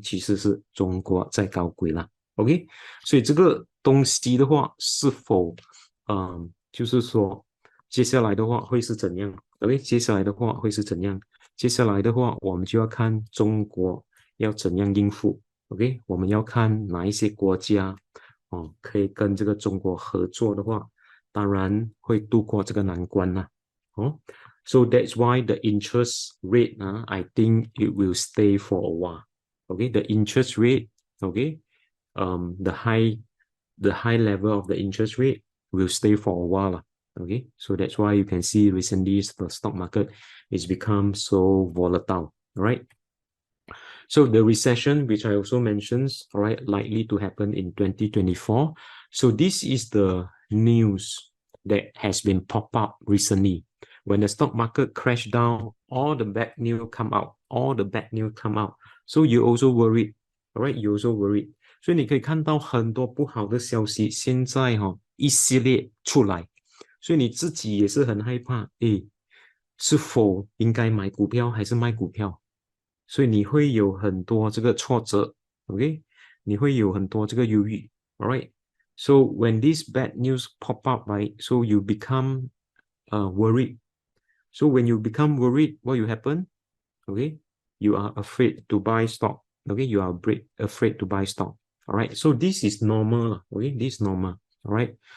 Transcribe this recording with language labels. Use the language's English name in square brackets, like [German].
[Chinese] 其实是中国在搞鬼啦。OK， 所以这个东西的话，是否就是说接下来的话会是怎样 ？OK， 接下来的话会是怎样？接下来的话，我们就要看中国要怎样应付。 OK， 我们要看哪一些国家可以跟这个中国合作的话，当然会度过这个难关啦。 [English] So that's why the interest rate, I think it will stay for a while. Okay, the interest rate, okay, the high level of the interest rate will stay for a while. Okay, so that's why you can see recently the stock market is become so volatile. All right. So the recession, which I also mentioned, all right, likely to happen in 2024. So this is the news that has been popped up recently. When the stock market crashed down, all the bad news come out. All the bad news come out. So you also worried, all right? You also worried. [Chinese] 所以你可以看到很多不好的消息现在一系列出来，所以你自己也是很害怕，是否应该买股票还是卖股票？所以你会有很多这个挫折 ，OK？ 你会有很多这个忧郁 ，all right？ [English] So when this bad news pop up, right? So you become worried. So when you become worried, what will happen? Okay, you are afraid to buy stock. Okay, you are afraid to buy stock. All right. So this is normal. Okay, this is normal. All right.